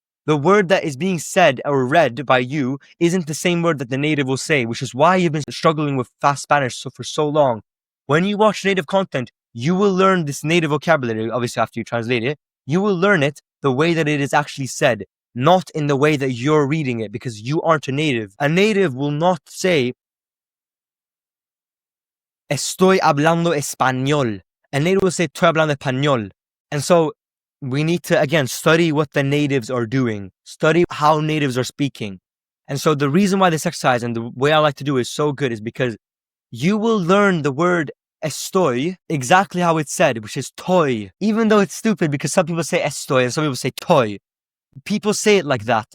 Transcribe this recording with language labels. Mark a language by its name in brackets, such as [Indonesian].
[English] The word that is being said or read by you isn't the same word that the native will say, which is why you've been struggling with fast Spanish for so long. When you watch native content, you will learn this native vocabulary, obviously after you translate it. You will learn it the way that it is actually said, not in the way that you're reading it, because you aren't a native. A native will not say, [Spanish] estoy hablando español. [English] A native will say, [Spanish] estoy hablando español. [English] And so we need to, again, study what the natives are doing, study how natives are speaking. And so the reason why this exercise and the way I like to do it is so good is because you will learn the word estoy exactly how it's said, which is toy. Even though it's stupid, because some people say estoy and some people say toy. People say it like that.